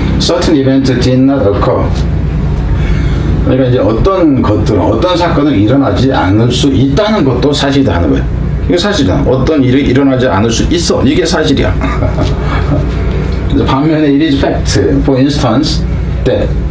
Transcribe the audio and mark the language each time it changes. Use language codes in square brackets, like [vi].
[en] Certain events did not occur. [ko] 그러니까 이제 어떤 것들은, 어떤 사건은 일어나지 않을 수 있다는 것도 사실이다 하는 거예요. 이게 사실이다. 어떤 일이 일어나지 않을 수 있어. 이게 사실이야. 반면에 [en] it is fact, for instance, that.